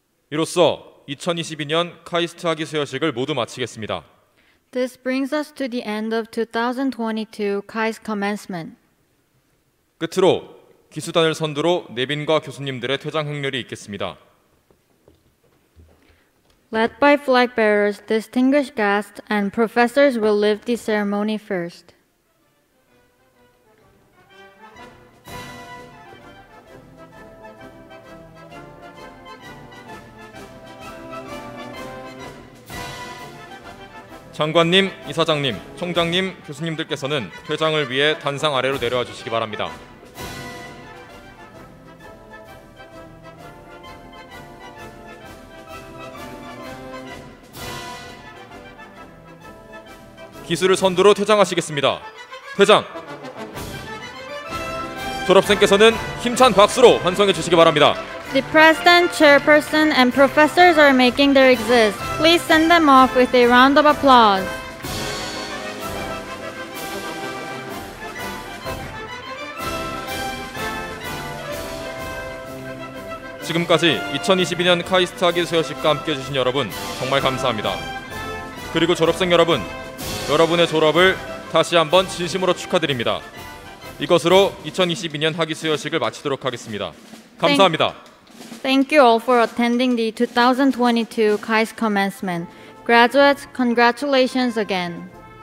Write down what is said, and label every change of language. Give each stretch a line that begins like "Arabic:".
Korean: 이로써 2022년 카이스트 학위수여식을 모두 마치겠습니다.
English: This brings us to the end of 2022 KAIST commencement.
Korean: 끝으로 기수단을 선두로 내빈과 교수님들의 퇴장 행렬이 있겠습니다.
English: Led by flag bearers, distinguished guests, and professors will lead the ceremony first.
Korean: 장관님, 이사장님, 총장님, 교수님들께서는 퇴장을 위해 단상 아래로 내려와 주시기 바랍니다. 기수를 선두로 퇴장하시겠습니다. 퇴장! 졸업생께서는 힘찬 박수로 환송해 주시기 바랍니다.
English: The president, chairperson, and professors are making their exist. Please send them off with a round of applause.
Korean: 지금까지 2022년 카이스트 학위 수여식과 함께해 주신 여러분 정말 감사합니다. 그리고 졸업생 여러분, 여러분의 졸업을 다시 한번 진심으로 축하드립니다. 이것으로 2022년 학위 수여식을 마치도록 하겠습니다. 감사합니다.
English: Thank you all for attending the 2022 KAIST commencement. Graduates, congratulations again.